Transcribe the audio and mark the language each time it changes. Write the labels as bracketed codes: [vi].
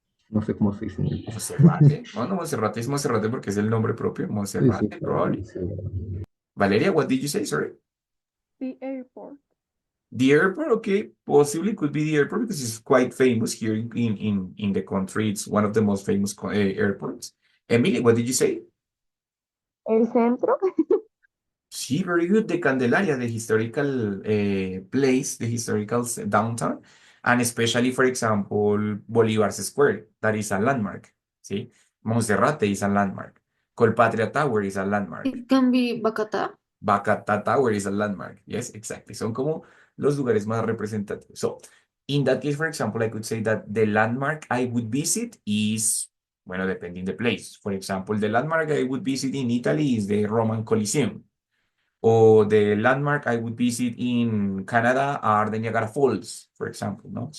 [es] No sé cómo se dice en inglés. Monserrate. No, no, Monserrate es Monserrate porque es el nombre propio. Sí, sí, Monserrate, pero [en] probably. Valeria, what did you say? Sorry. The airport. The airport, okay, possibly could be the airport because it's quite famous here in the country. It's one of the most famous airports. Emily, what did you say? [es] El centro. [en] See, very good. The Candelaria, the historical place, the historical downtown, and especially, for example, Bolivar's Square, that is a landmark. See, Monserrate is a landmark. Colpatria Tower is a landmark. It can be Bacata. Bacata Tower is a landmark. Yes, exactly. [es] Son como los lugares más representativos. [en] So, in that case, for example, I could say that the landmark I would visit is, bueno, depending the place. For example, the landmark I would visit in Italy is the Roman Coliseum. Or the landmark I would visit in Canada are the Niagara Falls, for example, no?